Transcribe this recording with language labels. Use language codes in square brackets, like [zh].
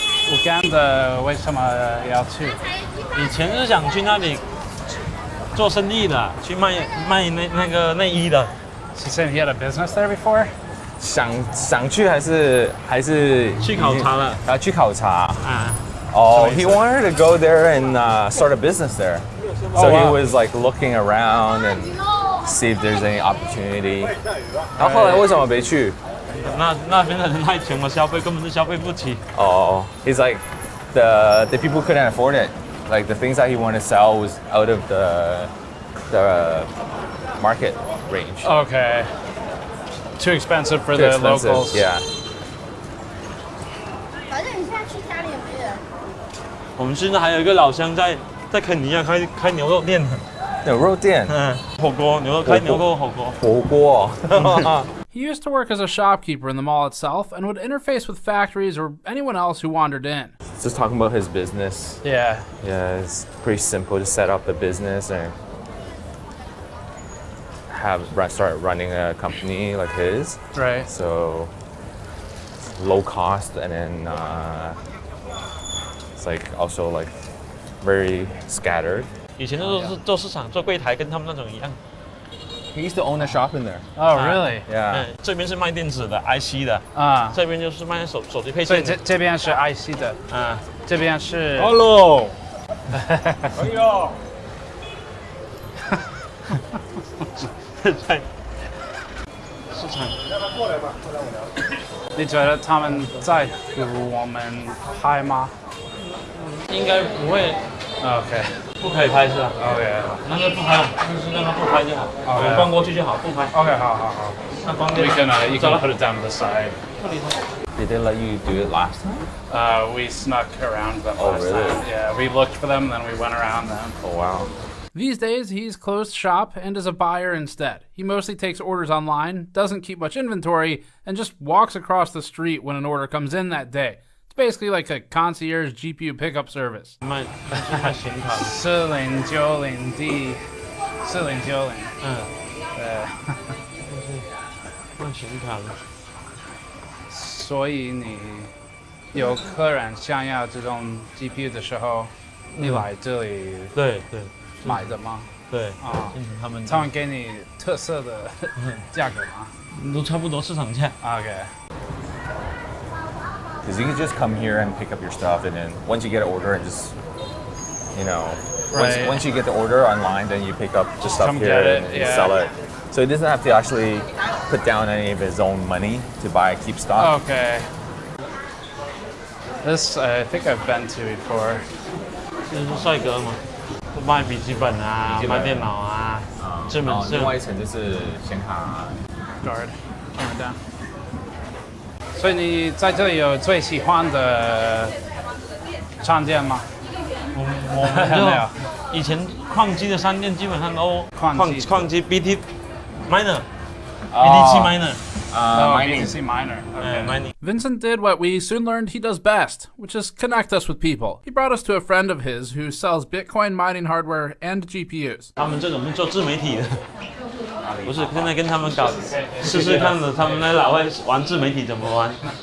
[zh] Uganda 为什么要去？以前是想去那里做生意的，去卖那个内衣的。 [en] He said he had a business there before. [zh] 想去还是去考察了？去考察。 [en] He wanted to go there and start a business there. So he was like looking around and see if there's any opportunity. [zh] 然后后来为什么没去？那边的人太穷了，消费根本是消费不起。 [en] He's like the people couldn't afford it. Like the things that he wanted to sell was out of the market range. Okay. Too expensive for the locals. Yeah. [zh] 反正你现在去家里有没有人？我们现在还有一个老乡在肯尼亚开牛肉店的。牛肉店。火锅，开牛肉火锅。火锅。 [en] He used to work as a shopkeeper in the mall itself and would interface with factories or anyone else who wandered in. Just talking about his business. Yeah. Yeah, it's pretty simple. Just set up the business and start running a company like his. Right. So low cost, and then it's like also like very scattered. [zh] 以前都是做市场做柜台，跟他们那种一样。 [en] He used to own a shop in there. Oh, really? Yeah. [zh] 这边是卖电子的 IC 的这边就是卖手机配件的。所以这边是 IC 的这边是。 Hello。 哎呦。在市场。你觉得他们在乎我们拍吗？应该不会。 [en] OK。 [zh] 不可以拍是吧 [en] ？OK。 [zh] 那就不拍，就是让他不拍就好。我们逛过去就好，不拍。 OK， 好。那关掉。 [en] You can put it down to the side. Did they let you do it last time? We snuck around them Oh, last really? time. Yeah, we looked for them, then we went around them. Oh, wow. These days, he's closed shop and is a buyer instead. He mostly takes orders online, doesn't keep much inventory, and just walks across the street when an order comes in that day. It's basically like a concierge GPU pickup service. [zh] 卖显卡 4090D 4090 卖显卡的。所以你有客人想要这种 GPU 的时候，你来这里对买的吗？对他们给你特色的价格吗？都差不多市场价。 [en] Okay. Because you can just come here and pick up your stuff, and then once you get an order and just, Right. once you get the order online, then you pick up the stuff Come here get it, and yeah. sell it. So he doesn't have to actually put down any of his own money to buy keep stock. Okay. This I think I've been to before. [zh] 就是帅哥嘛，卖笔记本啊，卖电脑啊，这门另外一层就是显卡。 [en] Guard, turn it down. [zh] 所以你在这里有最喜欢的商店吗？我就以前矿机的商店基本上都矿机 BT miner BTC miner。 [en] BTC miner. Okay. Mining. Vincent did what we soon learned he does best, which is connect us with people. He brought us to a friend of his who sells Bitcoin mining hardware and GPUs. [zh] 他们这种是做自媒体的，不是现在跟他们搞试试看的，他们那老外玩自媒体怎么玩。